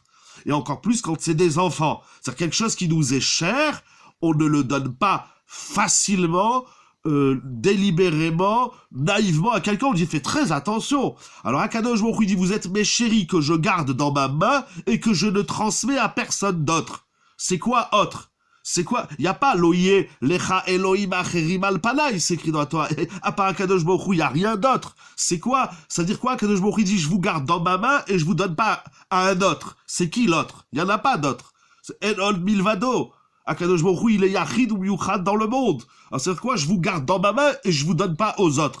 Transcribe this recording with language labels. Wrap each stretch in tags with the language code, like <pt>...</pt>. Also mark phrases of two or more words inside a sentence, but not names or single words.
<fr>Et encore plus quand c'est des enfants. C'est quelque chose qui nous est cher, on ne le donne pas facilement, délibérément, naïvement à quelqu'un. On dit fais très attention. Alors Akadosh Baruch Hu dit vous êtes mes chéris que je garde dans ma main et que je ne transmets à personne d'autre. C'est quoi autre? C'est quoi? Il n'y a pas</fr> <he>לא יהיה לך אלוהים אחרים על פני,</he> <fr>c'est écrit dans la Torah. À part Akadosh Baruch Hu, il n'y a rien d'autre. C'est quoi? Ça veut dire quoi? Akadosh Baruch Hu dit je vous garde dans ma main et je vous donne pas à un autre. C'est qui l'autre? Il n'y en a pas d'autre. C'est</fr> <he>אין עוד מלבדו.</he> <fr>Akadosh Baruch Hu, il est Yachid ou Yuchad dans le monde. Alors c'est quoi? Je vous garde dans ma main et je vous donne pas aux autres.</fr>